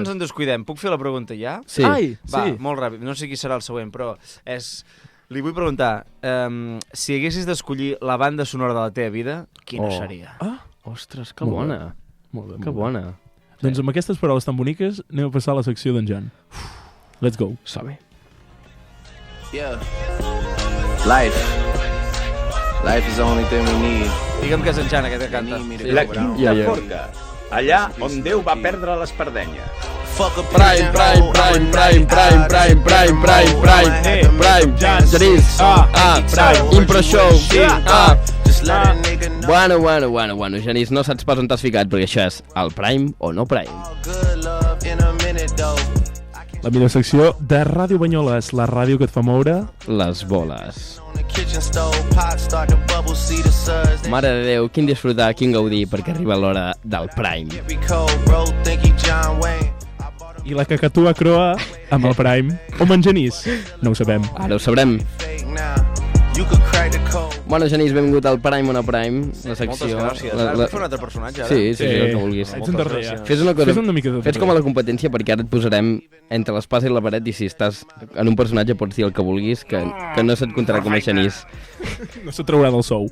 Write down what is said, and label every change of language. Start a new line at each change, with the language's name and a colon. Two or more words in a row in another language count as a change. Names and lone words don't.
Catalan: ens en descuidem. Puc fer la pregunta ja? Sí. Ai, Va, sí. molt ràpid. No sé qui serà el següent, però és... Li vull preguntar, si haguessis d'escollir la banda sonora de la teva vida, quina seria? Ah, Ostres, que Molt bé. bona. molt bé. Que bona. Doncs amb aquestes paraules tan boniques anem a passar a la secció d'en Jan.
English: Let's go.
Catalan: Som-hi.
English: Yeah. Life is the only thing we need.
Catalan: Digue'm que és en Jan aquest que canta. La Quinta Ja. Forca, allà on Déu va perdre l'espardenyes. Prime. Genís. Impro show. Bueno, Genís, no saps pas on t'has ficat, perquè això és el Prime o no Prime. La millor secció de Ràdio Banyoles, la ràdio que et fa moure. Les boles.
English: and stove pot, start to bubble, see the suds.
Catalan: Mare de Déu, quin disfrutar, quin gaudir, perquè arriba l'hora del Prime.
English: Every cold road, think he John Wayne.
Catalan: I la cacatua croa amb el Prime. O menjanís? No ho sabem. Ara ho sabrem.
English: Fake now. You could crack the code.
Catalan: Bueno, Genís, benvingut al Prime o no Prime, la Moltes secció. gràcies. Ara fer un altre personatge, ara? Sí, el que vulguis. Ets un darrer, ja. Fes una cosa, Fes una mica de fes com a la competència, perquè ara et posarem entre l'espasa i la paret, i si estàs en un personatge pots dir el que vulguis, que no se't comptarà com a Genís. No se traurà del sou.